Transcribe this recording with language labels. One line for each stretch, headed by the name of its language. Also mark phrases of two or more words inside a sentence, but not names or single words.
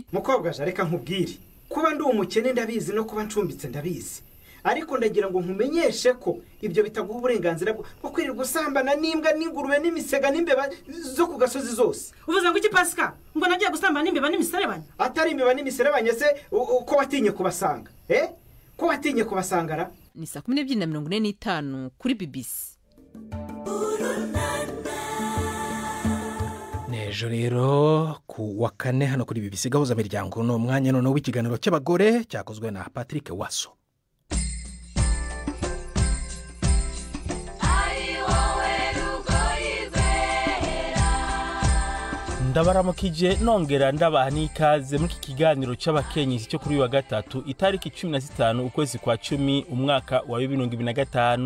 Kinyarwanda: mukobwa reka nkubwire kuba ndi umukene ndabizi no kuba ncumbitse ndabizi, ariko ndagira ngo nkumenyeshe ko ibyo bitaguha uburenganzira bwo kwirirwa usambana n'imbwa n'ingurube n'imisega n'imbeba zo ku gasozi zose. Uvuze ngo iki Pasika? Ngo nagiye gusambana n'imbeba n'imiserebanya? Atari imbeba n'imiserebanya se ko watinye kubasanga? Ko watinye kubasangara? Ni 12:45 kuri BBC. Nejo rero ku wa kane hano kuri BBC gahuza miryango no mwanya none w'ikiganiro cy'abagore cyakozwe na Patrick Waso.
Rundi: Ndabaramukije nongera ndabaha n'ikaze muri iki kiganiro cy'abakenyezi cyo kuri wa gatatu itariki 15 ukwezi kwa 10 umwaka wa 2025.